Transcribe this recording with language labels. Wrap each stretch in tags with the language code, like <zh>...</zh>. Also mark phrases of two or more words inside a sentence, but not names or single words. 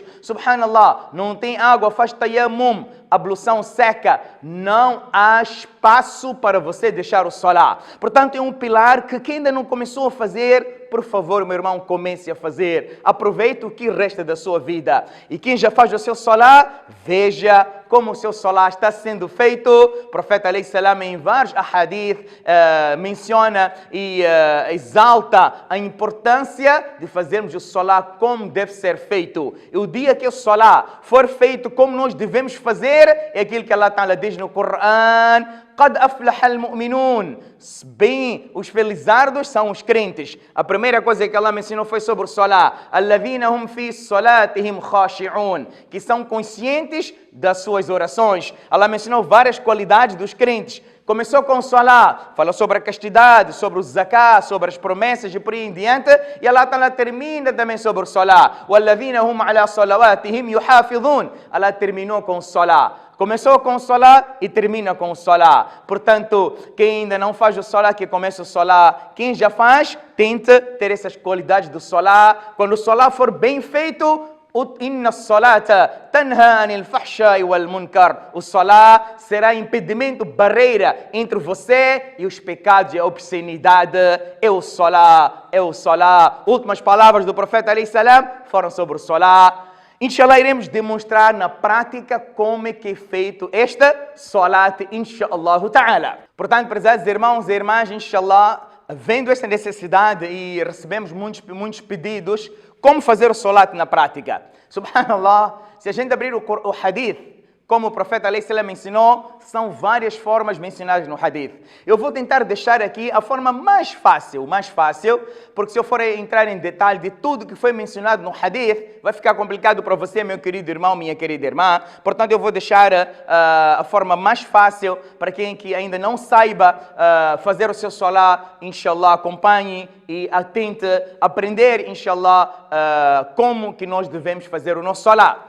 <pt>Subhanallah, não tem água, faz tayammum. Ablução seca, não há espaço para você deixar o salat. Portanto, é um pilar que quem ainda não começou a fazer, por favor, meu irmão, comece a fazer. Aproveite o que resta da sua vida. E quem já faz o seu salat, veja como o seu salat está sendo feito. O profeta</pt> <ar>عليه السلام</ar> <pt>em vários ahadith menciona e exalta a importância de fazermos o salat como deve ser feito. E o dia que o salat for feito como nós devemos fazer, é aquilo que</pt> <ar>الله تعالى</ar> <pt>diz no Corão:</pt> <ar>قد أفلح المؤمنون.</ar> <pt>Bem, os felizardos são os crentes. A primeira coisa que Allah me ensinou foi sobre o salat.</pt> <ar>الذين هم في صلاتهم خاشعون,</ar> <pt>que são conscientes das suas orações. Allah me ensinou várias qualidades dos crentes. Começou com o Salah, falou sobre a castidade, sobre o Zakah, sobre as promessas e por aí em diante. E</pt> <ar>الله تعالى</ar> <pt>termina também sobre o Salah.</pt> <ar>وَالَّذِينَ هُمْ عَلَى صَلَوَاتِهِمْ يُحَافِظُونَ.</ar> <pt>Allah terminou com o Salah. Começou com o Salah e termina com o Salah. Portanto, quem ainda não faz o Salah, que comece o Salah. Quem já faz, tente ter essas qualidades do Salah. Quando o Salah for bem feito,</pt> <ar>إن الصلاة تنهى عن الفحشاء والمنكر.</ar> <pt>O Salah será impedimento, barreira entre você e os pecados e a obscenidade. É o Salah, é o Salah. Últimas palavras do profeta</pt> <ar>عليه السلام</ar> <pt>foram sobre o Salah. Inshallah, iremos demonstrar na prática como é que é feito esta Salat,</pt> <ar>إن شاء الله تعالى.</ar> <pt>Portanto, prezados irmãos e irmãs, inshallah, vendo esta necessidade e recebemos muitos pedidos, como fazer o Salat na prática? Subhanallah, se a gente abrir o hadith, como o profeta</pt> <ar>عليه السلام</ar> <pt>ensinou, são várias formas mencionadas no hadith. Eu vou tentar deixar aqui a forma mais fácil, porque se eu for entrar em detalhe de tudo que foi mencionado no hadith, vai ficar complicado para você, meu querido irmão, minha querida irmã. Portanto, eu vou deixar a forma mais fácil para quem que ainda não saiba fazer o seu salah, inshallah, acompanhe e atente aprender, inshallah, como que nós devemos fazer o nosso salah.</pt>